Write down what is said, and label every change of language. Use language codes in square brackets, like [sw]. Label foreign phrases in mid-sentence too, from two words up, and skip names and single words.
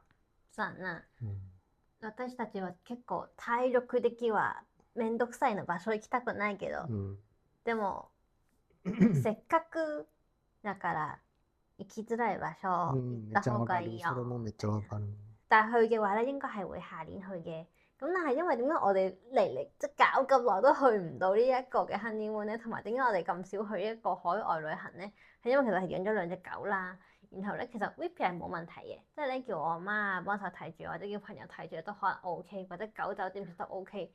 [ja] そうやな。私たちは結構体力的はめんどくさいの場所行きたくないけど、でもせっかくだから行きづらい場所行った方がいいよ。それもめっちゃわかる。 [yue] 但係去嘅話咧，應該係會下年去嘅。咁但係因為點解我哋嚟即係搞咁耐都去唔到呢一個嘅 honeymoon 咧，同埋點解我哋咁少去一個海外旅行咧？係因為其實係養咗2隻狗啦，然後咧其實 Vippy 係冇問題嘅，即係咧叫我阿媽幫手睇住，或者叫朋友睇住都可能 OK， 或者狗酒店都 OK。